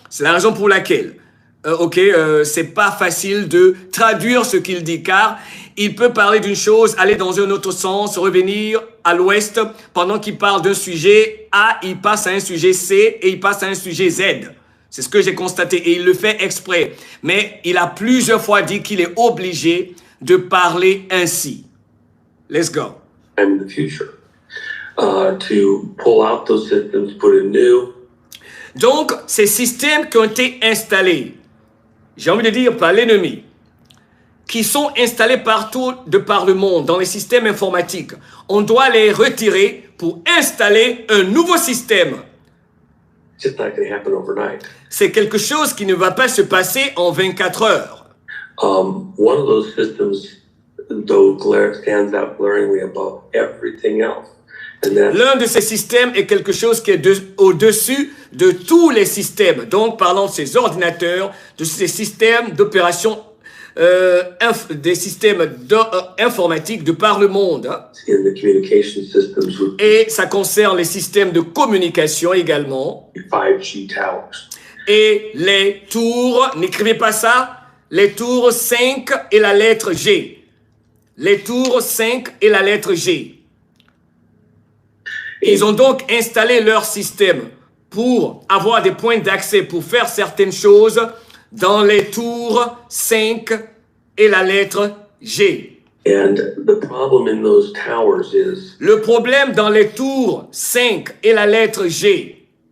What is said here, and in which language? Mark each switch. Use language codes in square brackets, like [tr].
[fr] C'est la raison pour laquelle, c'est pas facile de traduire ce qu'il dit, car il peut parler d'une chose, aller dans un autre sens, revenir à l'ouest. Pendant qu'il parle d'un sujet A, il passe à un sujet C et il passe à un sujet Z. C'est ce que j'ai constaté et il le fait exprès. Mais il a plusieurs fois dit qu'il est obligé de parler ainsi. [en] Let's go. In the future, to pull out those systems, put in new. [fr] Donc, ces systèmes qui ont été installés, j'ai envie de dire par l'ennemi, qui sont installés partout de par le monde, dans les systèmes informatiques, on doit les retirer pour installer un nouveau système. [en] It's just not going to happen overnight. [fr] C'est quelque chose qui ne va pas se passer en 24 heures. [en] One of those systems, though, stands out glaringly above everything else. And that's [fr] L'un de ces systèmes est quelque chose qui est au-dessus de tous les systèmes. Donc, parlons de ces ordinateurs, de ces systèmes d'opération, des systèmes informatiques de par le monde. Hein. [en] in the communication systems with [fr] Et ça concerne les systèmes de communication également. [en] 5G towers. [fr] Et les tours, n'écrivez pas ça, les tours 5 et la lettre G. Les tours 5 et la lettre G. Ils ont donc installé leur système pour avoir des points d'accès, pour faire certaines choses dans les tours 5 et la lettre G. [en] And the problem in those towers is [fr] Le problème dans les tours 5 et la lettre G,